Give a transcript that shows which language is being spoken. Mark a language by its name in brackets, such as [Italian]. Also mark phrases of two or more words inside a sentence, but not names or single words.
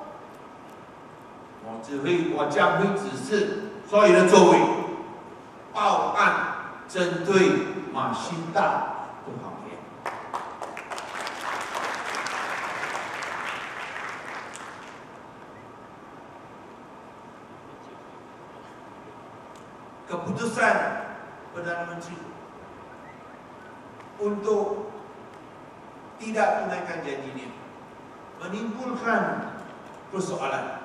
[Chinese] 我将会指示所有的周委报案，针对马新大的谎言。 [Malay] Keputusan Perdana Menteri untuk tidak tunaikan janjinya menimbulkan persoalan.